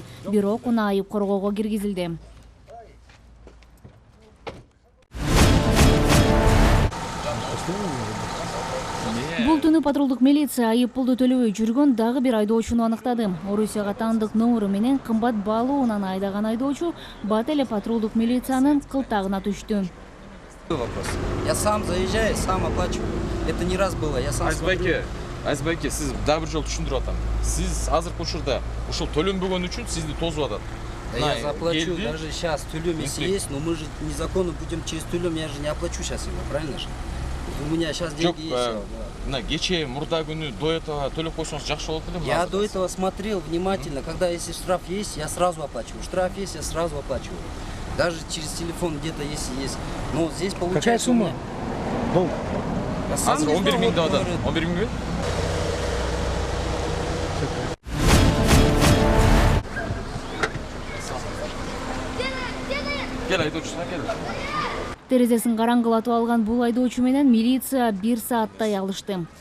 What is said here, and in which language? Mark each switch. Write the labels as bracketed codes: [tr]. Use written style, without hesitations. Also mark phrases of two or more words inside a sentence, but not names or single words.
[ky] Бирок унаа айып коргоого киргизилди. Бул түнү патрулдук милиция айып пулду төлөбөй жүргөн дагы бир айдоочуну аныктады. Орусияга таандык номеру менен кымбат баалуу унаны айдаган айдоочу бат эле патрулдук милициянын кылтагына түштү. [ru] Вопрос. Я сам заезжаю, сам оплачиваю. Это не раз было. Я сам [ky] Айзбайке, сиз дагы бир жолу түшүндүрүп атам. Сиз азыркы учурда ушул төлөнбөгөн үчүн сизди тосуп атат. [ru] Я заплачу даже сейчас тюлем, если есть, но мы же незаконно будем через тюлем, я же не оплачу сейчас его, правильно же? У меня сейчас деньги есть. [ky] Кечээ мурда күнү [ru] до этого [ky] төлөп койсоңуз жакшы болот эле. [ru] Я до этого смотрел внимательно, когда если штраф есть, я сразу оплачиваю. Штраф есть, я сразу оплачиваю. Даже через телефон где-то если есть. Но здесь получается... Какая сумма? Долг? [ky] Азыр 11 миң деп атат. 11 миңби? Кел айдоочу, кел. Терезесин караңгылатып алган бул айдоочу менен милиция 1 сааттай алышты.